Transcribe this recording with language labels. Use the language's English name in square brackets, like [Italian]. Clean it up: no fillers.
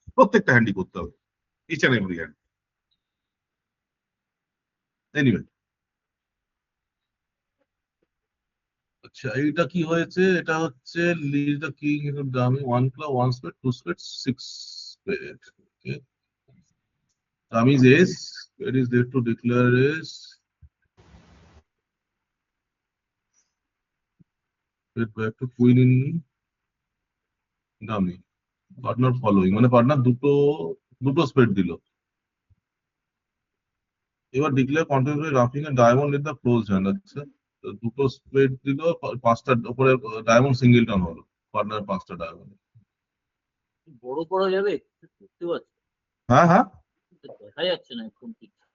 [Bangla] প্রত্যেকটা হ্যান্ডই করতে হবে, [English] Each and every hand. [Bangla] Anyway, আচ্ছা এইটা কি হয়েছে? এটা হচ্ছে [English] Lead the king dummy 1 club 1 spade 2 spade 6 spade. Okay, dummy is ace, it is there to declare ace, get back to queen in dummy, partner following, [Bangla] মানে পার্টনার দুটো স্পেড দিল। এবার [English] Declare continuously ruffing a diamond in the close hand. [Bangla] আচ্ছা, তো দুটো স্পেড দিল, পাঁচটা উপরে ডায়মন্ড সিঙ্গেলটন হলো, পার্টনার পাঁচটা ডায়মন্ড। বড় করা যাবে? বুঝতে পারছি, হ্যাঁ হ্যাঁ, দেখা যাচ্ছে না এখন ঠিক।